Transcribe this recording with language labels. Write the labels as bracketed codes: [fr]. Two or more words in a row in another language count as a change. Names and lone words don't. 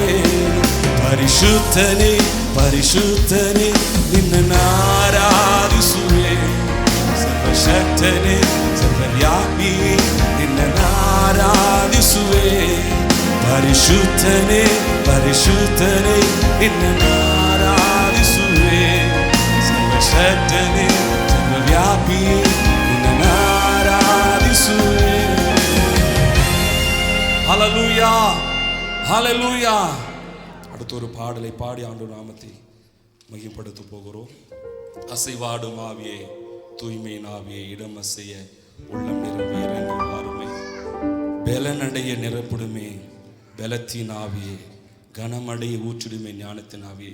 [kn] ಪರಿಶುದ್ಧನೇ ಪರಿಶುದ್ಧನೇ ನಿನ್ನ ಆರಾಧಿಸುವೆ, ಸರ್ವಶಕ್ತನೇ ಸರ್ವವ್ಯಾಪಿ ನಿನ್ನ ಆರಾಧಿಸುವೆ. ಪರಿಶುದ್ಧನೇ ಪರಿಶುದ್ಧನೇ ನಿನ್ನ ಆರಾಧಿಸುವೆ, ಸರ್ವಶಕ್ತನೇ ಸರ್ವವ್ಯಾಪಿ ನಿನ್ನ ಆರಾಧಿಸುವೆ. [ta] ஹல்லேலூயா ஹல்லேலூயா. அடுத்த ஒரு பாடலை பாடி ஆண்டவர் நாமத்தை மகிமைப்படுத்த போகிறோம். அசைவாடும் ஆவியே தூய்மையின் ஆவியே இடம் அசைய உள்ளம் நிரம்பி இறங்கி வாருமே, பலனடைய நிரப்பிடுமே பலத்தின் ஆவியே, கனமடைய ஊற்றிடுமே ஞானத்தின் ஆவியே.